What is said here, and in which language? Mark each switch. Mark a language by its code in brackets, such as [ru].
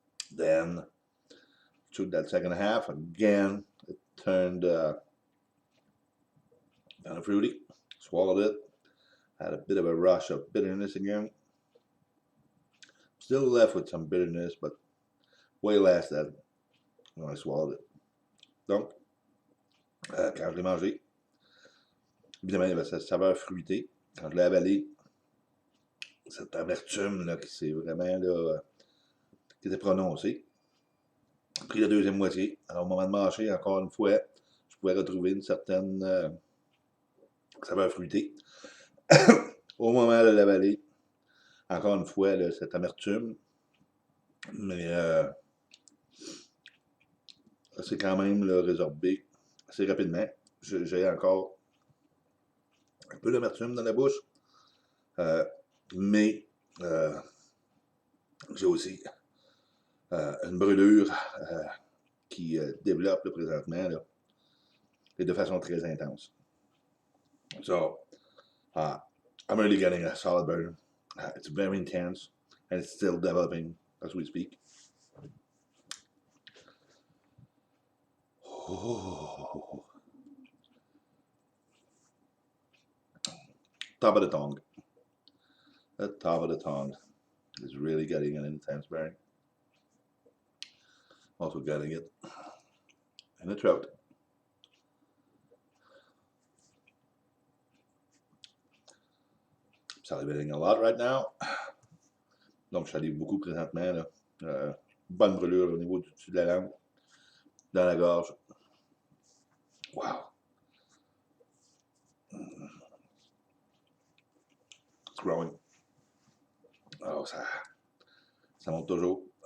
[en] Then took that second half again. It turned kind of fruity. Swallowed it. Had a bit of a rush of bitterness again. Still left with some bitterness, but way less than when I swallowed it. [fr] Donc, quand je l'ai mangé, évidemment, il y avait cette saveur fruitée. Quand je l'ai avalé, cette amertume là, qui s'est vraiment là, qui était prononcée. J'ai pris la deuxième moitié. Alors, au moment de mâcher, encore une fois, je pouvais retrouver une certaine saveur fruitée. Au moment de l'avaler, encore une fois, là, cette amertume, mais c'est quand même là, résorbé assez rapidement. J'ai encore un peu d'amertume dans la bouche, mais j'ai aussi une brûlure qui développe là, présentement là, et de façon très intense. [en] So, I'm really getting a solid burn. It's very intense and it's still developing as we speak. Oh. Top of the tongue. The top of the tongue is really getting an intense burn. Also getting it in the throat. Salivating a lot right now. [fr] Donc, je salive beaucoup présentement. Là. Bonne brûlure au niveau du dessus de la langue, dans la gorge. Wow. [en] It's growing. Oh, [fr] ça monte toujours.